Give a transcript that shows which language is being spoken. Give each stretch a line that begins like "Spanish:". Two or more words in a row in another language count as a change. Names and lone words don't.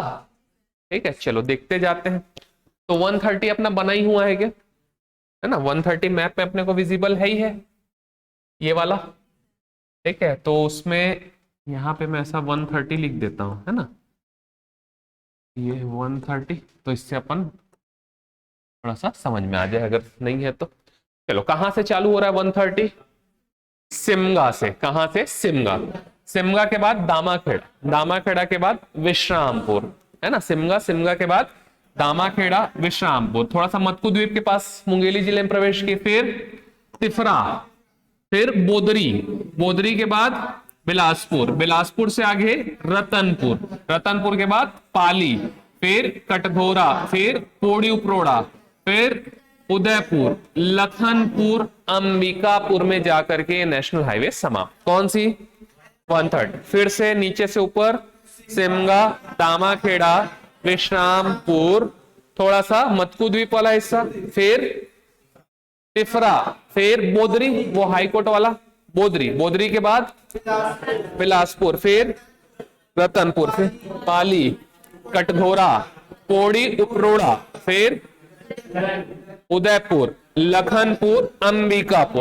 Hindi: ठीक है, चलो देखते जाते हैं। तो 130 अपना बना ही हुआ है क्या, है ना, 130 मैप में अपने को विजिबल है ही है, ये वाला। ठीक है, तो उसमें यहां पे मैं ऐसा 130 लिख देता हूं, है ना, ये 130, तो इससे अपन थोड़ा सा समझ में आ जाए, अगर नहीं है तो। चलो, कहां से चालू हो रहा है 130? सिमगा से। कहां से? सिमगा, सिमगा के बाद दामाखेड़ा, दामाखेड़ा के बाद विश्रामपुर, है ना, सिमगा, सिमगा के बाद दामाखेड़ा, विश्रामपुर, थोड़ा सा मत्कू द्वीप के पास मुंगेली जिले में प्रवेश किए, फिर तिफरा, फिर बोदरी, बोदरी के बाद बिलासपुर, बिलासपुर से आगे रतनपुर, रतनपुर के बाद पाली, फिर कटघोरा, फिर पोड़ी उपरोड़ा, फिर उदयपुर, लखनपुर, अंबिकापुर में जाकर के
English: national highway
Hindi: समाप्त। कौन सी? 130। फिर से नीचे से ऊपर सिमगा, दामाखेड़ा, विश्रामपुर, थोड़ा सा मत्कू द्वीप वाला हिस्सा, फिर तिफरा, फिर बोदरी, वो हाईकोर्ट वाला बोदरी, बोदरी के बाद बिलासपुर, फिर रतनपुर, फिर पाली, कटघोरा, पोड़ी उपरोड़ा, फिर उदयपुर, लखनपुर, अंबिकापुर।